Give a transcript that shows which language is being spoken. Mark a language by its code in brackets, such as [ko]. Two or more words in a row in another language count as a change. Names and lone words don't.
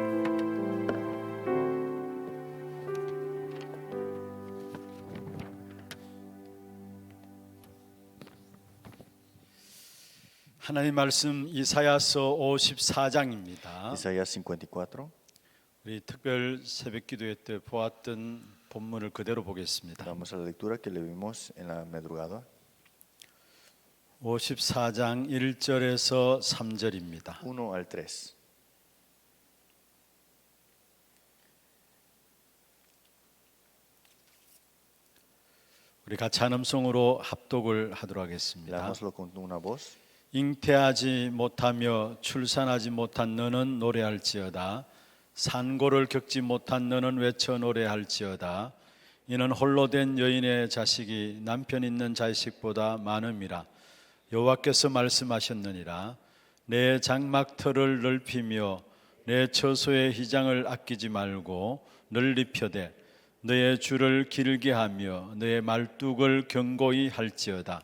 [ko] 하나님 말씀 이사야서 54장입니다. [es] Isaías 54. [ko] 우리 특별 새벽기도회 때 보았던 본문을 그대로 보겠습니다. [es] Vamos a la lectura que leímos en la madrugada. [ko] 54장 1절에서 3절입니다. [es] 1 al 3. [ko] 우리 같이 한 음성으로 합독을 하도록 하겠습니다. [es] Leámoslo con una voz. [ko] 잉태하지 못하며 출산하지 못한 너는 노래할지어다. 산고를 겪지 못한 너는 외쳐 노래할지어다. 이는 홀로 된 여인의 자식이 남편 있는 자식보다 많음이라. 여호와께서 말씀하셨느니라. 내 장막터를 넓히며 내 처소의 휘장을 아끼지 말고 널리 펴되 너의 줄을 길게 하며 너의 말뚝을 견고히 할지어다.